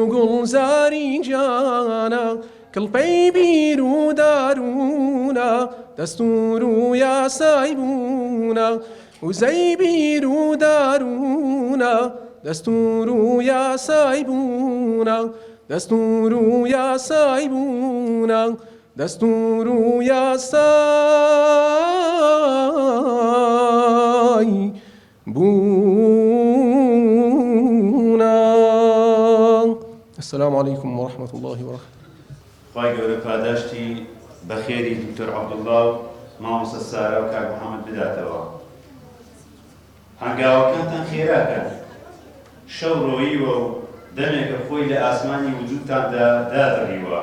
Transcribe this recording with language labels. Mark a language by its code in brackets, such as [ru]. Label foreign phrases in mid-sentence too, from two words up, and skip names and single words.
[ckb] گوڵزاری گیانە کڵپەی بیر و دارونە دەستور و یاسای بوونە وزەی بیر و دارونە دەستور و یاسای بوونە دەستور و یاسای بوونە دەستور و یاسای بوونە. [ar] السلام عليكم ورحمة الله وبركاته. [ckb] خی گەورە پاداشتی بەخێری دکتۆر عەبدوڵڵا و مامۆستا سارا و کاک محەممەد بداتەوە. هەنگاوەکانتان خێراکەن، شەو ڕۆییوە و دەمێکە خۆی لە ئاسمانی وجودتاندا دادڕیوە.